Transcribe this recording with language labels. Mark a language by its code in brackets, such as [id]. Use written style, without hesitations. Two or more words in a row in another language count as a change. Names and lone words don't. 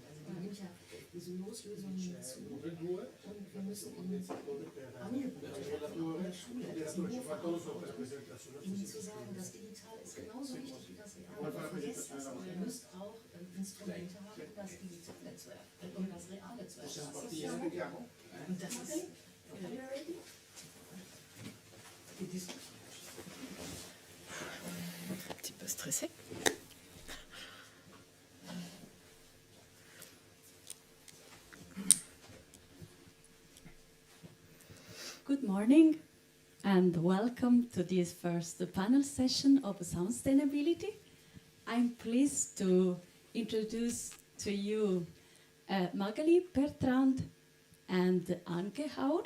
[de] Also man nimmt ja diese Loslösungen zu und wir müssen ihnen Angebote in der Schule etwas mehr verantworten, ihnen zu sagen, das Digital ist genauso wichtig wie das Reale. Vergesst das, aber ihr müsst auch Instrumente haben, um das Digitale zu erfassen, um das Reale zu erfassen. Und das ist [fr] un petit peu stressée. [en] Good morning and welcome to this first panel session of sustainability. I'm pleased to introduce to you Magali Bertrand and Anke Haur.